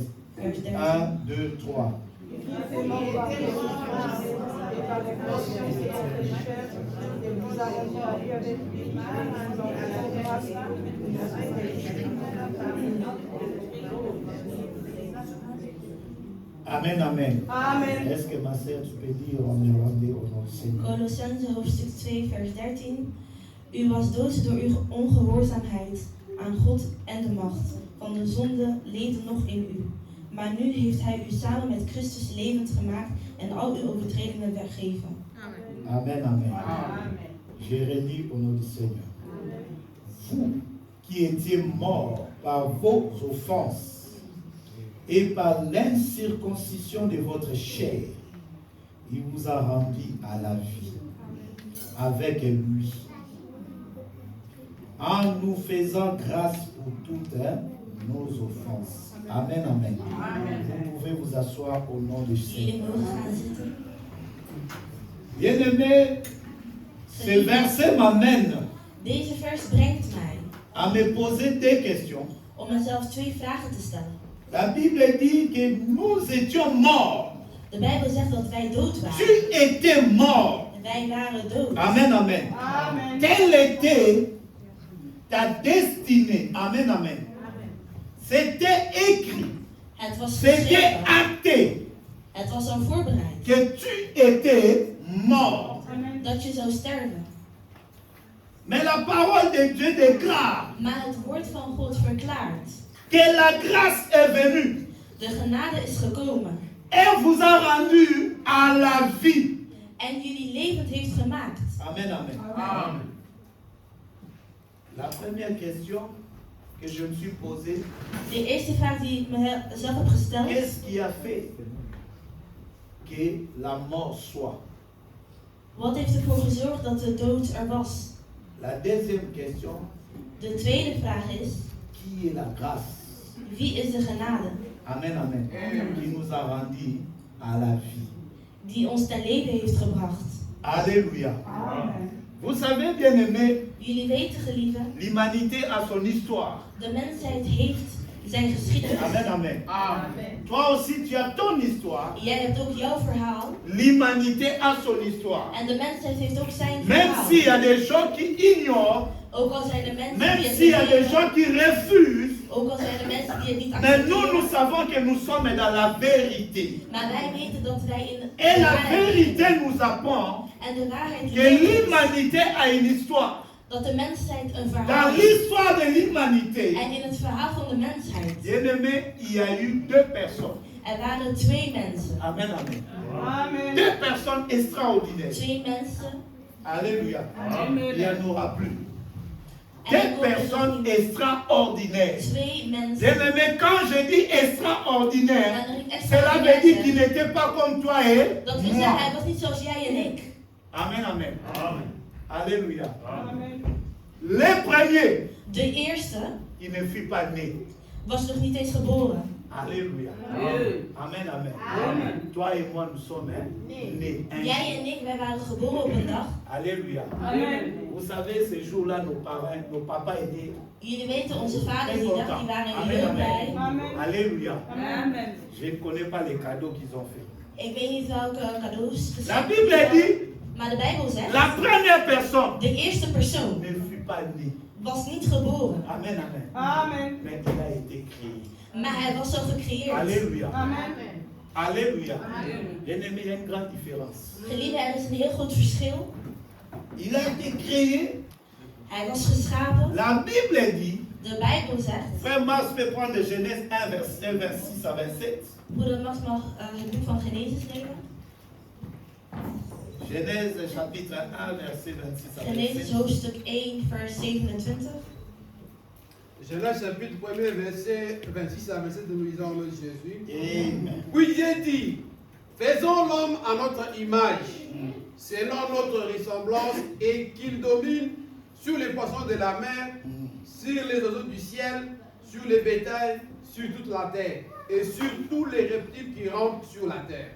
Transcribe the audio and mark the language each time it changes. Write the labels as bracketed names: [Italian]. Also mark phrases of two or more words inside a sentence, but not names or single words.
[French] 1, 2, 3. Amen, amen. Amen. Est-ce que ma sœur, tu peux dire en néerlandais au nom du Seigneur? [Dutch] Colossense hoofdstuk 2 vers 13. U was dood door uw ongehoorzaamheid aan God en de macht van de zonde leefde nog in u. Maar nu heeft hij u samen met Christus levend gemaakt en al uw overtredingen vergeven. Amen, amen. [French] Je redis au nom du Seigneur. Vous qui étiez morts par vos offenses et par l'incirconcision de votre chair, il vous a rendu à la vie avec lui, en nous faisant grâce pour toutes nos offenses. Amen, amen. Vous pouvez vous asseoir au nom de [Dutch] Jullie [French] Seigneur. [Dutch] mogen gaan zitten. [French] Bien-aimé, ce verset m'amène [Dutch] Deze vers brengt mij [French] à me poser des questions. [Dutch] om mezelf 2 vragen te stellen. [French] La Bible dit que nous étions morts. [Dutch] De Bijbel zegt dat wij dood waren. [French] Tu étais mort. [Dutch] Wij waren dood. Amen, amen. Amen. [French] Quelle était ta destinée? Amen, amen. C'était écrit, [Dutch] Het was [French] c'était [Dutch] geschreven. [French] acté [Dutch] Het was al voorbereid. [French] que tu étais mort. [Dutch] Dat je zou sterven. [French] Mais la parole de Dieu déclare [Dutch] Maar het woord van God verklaart. [French] que la grâce est venue [Dutch] De genade is gekomen. [French] et vous a rendu à la vie. [Dutch] En jullie levend heeft gemaakt. Amen, amen. Amen. [French] La première question que je me suis posée, [Dutch] De eerste vraag die ik mezelf heb gesteld. [French] qu'est-ce qui a fait que la mort soit? [Dutch] Wat heeft ervoor gezorgd dat de dood er was? [French] La deuxième question, [Dutch] De tweede vraag is. [French] qui est la grâce? [Dutch] Wie is de genade? [French] Amen, amen. Qui nous a rendu à la vie. [Dutch] Die ons ten leven heeft gebracht. Alléluia. Amen. [French] Vous savez, bien aimé, [Dutch] Jullie weten, geliefden, [French] l'humanité a son histoire. [Dutch] de mensheid heeft zijn geschiedenis. Amen, amen. Amen. [French] Toi aussi, tu as ton histoire. [Dutch] Jij hebt ook jouw verhaal. [French] L'humanité a son histoire. [Dutch] En de mensheid heeft ook zijn [French] Même [Dutch] verhaal. [French] s'il y a des gens qui ignorent, [Dutch] Ook al zijn er mensen [French] même [Dutch] die het [French] s'il y a [Dutch] niet [French] des [Dutch] weten. [French] gens qui refusent, [Dutch] Ook al zijn er mensen die het niet [French] mais nous [Dutch] accepteren. [French] savons que nous sommes dans la vérité. [Dutch] Maar wij weten dat wij in de [French] Et la [Dutch] waarheid [French] vérité [Dutch] leven. [French] nous apprend [Dutch] En de waarheid [French] que [Dutch] leert ons [French] l'humanité a une histoire. [Dutch] dat de mensheid een [French] Dans [Dutch] verhaal heeft. [French] l'histoire de l'humanité, [Dutch] En in het verhaal van de mensheid. [French] bien aimé, il y a eu deux personnes. [Dutch] Er waren 2 mensen. Amen, amen. Amen. [French] Deux personnes extraordinaires. [Dutch] 2 mensen. Alléluia. Amen. [French] Il n'y en aura plus. [Dutch] En er [French] Deux [Dutch] worden [French] personnes [Dutch] nog [French] extraordinaires. [Dutch] 2 mensen. [French] Bien aimé, quand je dis extraordinaire, [Dutch] En er is [French] cela [Dutch] extra [French] veut dire qu'il [Dutch] mensen. [French] n'était pas comme toi et [Dutch] Dat wil [French] moi. [Dutch] zeggen, hij was niet zoals jij en ik. Amen, amen. Alléluia. Amen. [French] Le premier, [Dutch] De eerste [French] il ne fut pas né. [Dutch] was nog niet eens geboren. Alléluia. Amen. Amen, amen. Amen. [French] Toi et moi, nous sommes nés. Un [Dutch] Jij en ik, wij waren geboren op een dag. Alléluia. Amen. [French] Vous savez, ce jour-là, nos parents, nos papas étaient [Dutch] Jullie weten, onze vaders [French] très [Dutch] die dag, [French] contents. [Dutch] die waren Amen, heel amen. blij. Amen. Alléluia. Amen. [French] Je ne connais pas les cadeaux qu'ils ont fait. [Dutch] Ik weet niet welke cadeaus [French] La [Dutch] geschenkt [French] Bible dit, [Dutch] maar de Bijbel zegt, [French] la première personne [Dutch] de eerste persoon [French] ne fut pas née. [Dutch] was niet geboren, Amen, amen. Amen. [French] Mais il a été créé. [Dutch] maar hij was zo gecreëerd. Alléluia. Amen. Alléluia. Amen. [French] Bien aimé, il y a une grande différence. [Dutch] Geliefde, er is een heel groot verschil. [French] Il a été créé. [Dutch] Hij was geschapen. [French] La Bible dit, [Dutch] De Bijbel zegt, [French] frère Mars peut prendre Genèse 1, verset 26 à 27. [Dutch] broeder Max mag het boek van Genesis nemen. [French] Genèse chapitre 1, verset 26 à [Dutch] Genesis 27. hoofdstuk 1, vers 27. [French] Genèse chapitre 1er, verset 26 à 27, nous lisons le Jésus. Amen. Puis Dieu dit, faisons l'homme à notre image, selon notre ressemblance, et qu'il domine sur les poissons de la mer, sur les oiseaux du ciel, sur les bétails, sur toute la terre, et sur tous les reptiles qui rampent sur la terre.